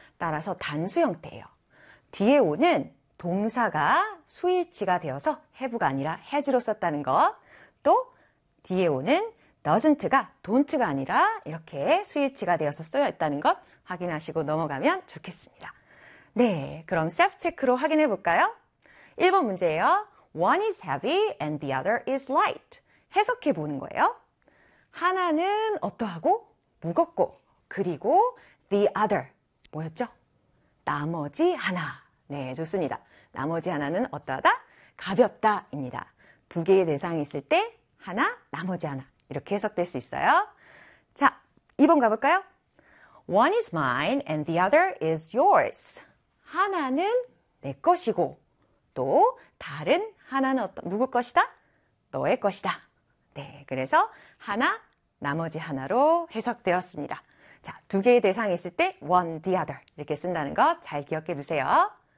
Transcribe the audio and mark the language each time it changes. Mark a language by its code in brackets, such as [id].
[ko] 따라서 단수 형태예요. 뒤에 오는 동사가 수일치가 되어서 have가 아니라 has로 썼다는 것. 또 뒤에 오는 doesn't가 don't가 아니라 이렇게 수일치가 되어서 쓰여 있다는 것. 확인하시고 넘어가면 좋겠습니다. 네, 그럼 셀프체크로 확인해 볼까요? 1번 문제예요. [en] One is heavy and the other is light. [ko] 해석해 보는 거예요. 하나는 어떠하고 무겁고 그리고 the other 뭐였죠? 나머지 하나. 네, 좋습니다. 나머지 하나는 어떠하다? 가볍다입니다. 두 개의 대상이 있을 때 하나, 나머지 하나 이렇게 해석될 수 있어요. 자, 2번 가볼까요? [en] One is mine and the other is yours. [ko] 하나는 내 것이고, 또 다른 하나는 어떤, 누구 것이다? 너의 것이다. 네, 그래서 하나, 나머지 하나로 해석되었습니다. 자, 두 개의 대상이 있을 때 one, the other 이렇게 쓴다는 거 잘 기억해 두세요.